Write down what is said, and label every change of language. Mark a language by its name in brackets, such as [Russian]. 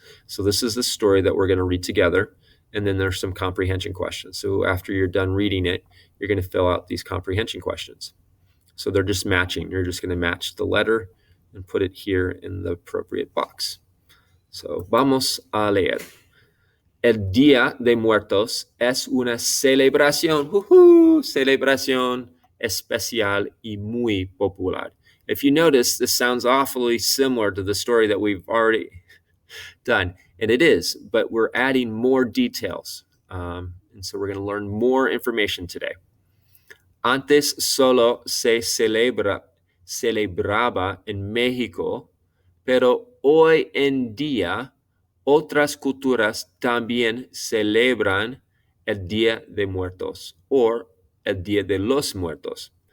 [English] So this is the story that we're going to read together, and then there's some comprehension questions. So after you're done reading it, you're going to fill out these comprehension questions. So they're just matching. You're just going to match the letter and put it here in the appropriate box. So [Spanish] vamos a leer. El Día de Muertos es una celebración especial y muy popular. [English] If you notice, this sounds awfully similar to the story that we've already done, and it is, but we're adding more details. And so we're going to learn more information today. [Spanish] Antes solo se celebraba en México, pero hoy en día otras culturas también celebran el Día de Muertos o el Día de los Muertos.